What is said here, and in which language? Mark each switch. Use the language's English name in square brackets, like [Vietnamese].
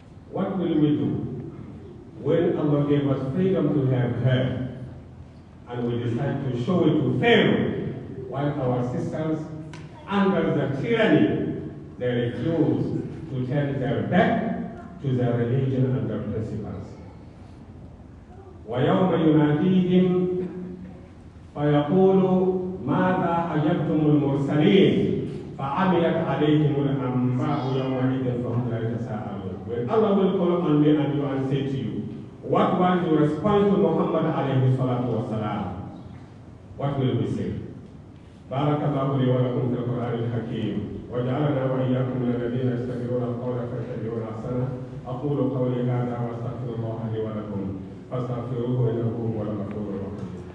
[English] What will we do when Allah gave us freedom to have hair, and we decide to show it to Pharaoh, while our sisters, under the tyranny, they refuse to turn their back to their religion and their principles. [Arabic] وَيَوْمَ يُنَادِيهِمْ فَيَقُولُ ماذا أجبتم المرسلين فعميت عليهم الأنباء يومئذ فهم لا يتساءلون. [English] When Allah will call on me and you and say to you, what was your response to Muhammad alayhi salatu wasalam? What will we say? [Arabic] بارك الله لي ولكم في القرآن الحكيم وجعلنا وإياكم من الذين يستمعون القول فيتبعون أحسنه. أقول قولي هذا وأستغفر الله لي ولكم فاستغفروه إنه هو الغفور الرحيم.